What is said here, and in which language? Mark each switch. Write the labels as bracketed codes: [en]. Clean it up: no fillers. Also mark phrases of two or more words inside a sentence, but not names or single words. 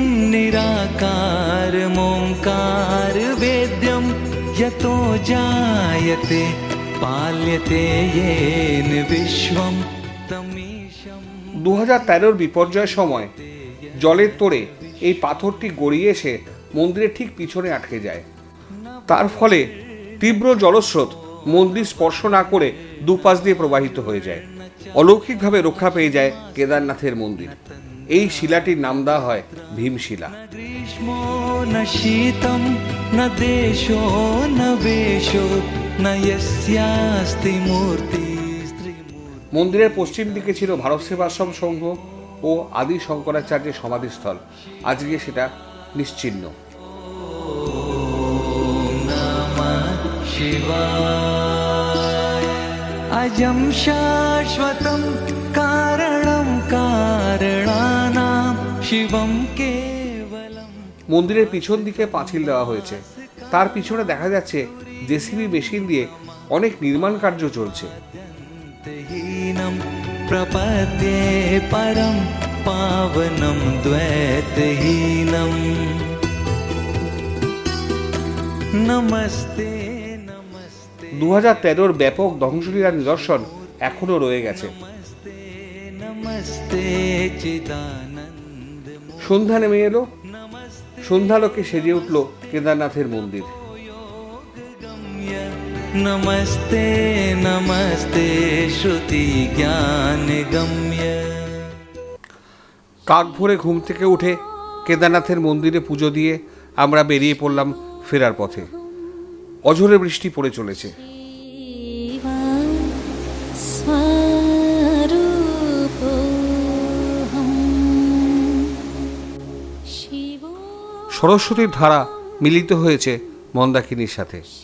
[sa] निराकारमोङ्कार वेद्यं यतो जायते पाल्यते येन विश्वं तमीशं। [bn] 2013 বিপর্যয়ের সময় জলের তোড়ে এই পাথরটি গড়িয়ে এসে মন্দিরের ঠিক পিছনে আটকে যায়। তার ফলে তীব্র জলস্রোত মন্দির স্পর্শ না করে দুপাশ দিয়ে প্রবাহিত হয়ে যায়। অলৌকিকভাবে রক্ষা পেয়ে যায় কেদারনাথের মন্দির। এই শিলাটির নাম দেওয়া হয় ভীমশিলা। [sa] ग्रीष्मो न शीतं न देशो न वेशो न यस्यास्ति मूर्तिस्त्रिमूर्ति। [bn] মন্দিরের পশ্চিম দিকে ছিল ভারত সেবাশ্রম সংঘ ও আদি শঙ্করাচার্যের সমাধিস্থল। আজকে সেটা নিশ্চিহ্ন। [sa] शिवाय अजं शाश्वतं कारणं कारणानां शिवं केवलं। [bn] মন্দিরের পিছন দিকে পাঁচিল দেওয়া হয়েছে। তার পিছনে দেখা যাচ্ছে জেসিবি মেশিন দিয়ে অনেক নির্মাণ কার্য চলছে। [sa] हीनं प्रपद्ये परं पावनं द्वैतहीनं। नमस्ते नमस्ते। [bn] 2013 ব্যাপক ধ্বংসলীলার নিদর্শন এখনো রয়ে গেছে। [sa] नमस्ते चिदानंद [bn] সন্ধ্যা নেমে এলো, সন্ধ্যালোকে সেজে উঠল কেদারনাথের মন্দির। [sa] गम्य नमस्ते नमस्ते श्रुति ज्ञान गम्य। [bn] কাক ভোরে ঘুম থেকে উঠে কেদারনাথের মন্দিরে পুজো দিয়ে আমরা বেরিয়ে পড়লাম ফেরার পথে। অঝোরে বৃষ্টি পড়ে চলেছে। সরস্বতীর ধারা মিলিত হয়েছে মন্দাকিনীর সাথে।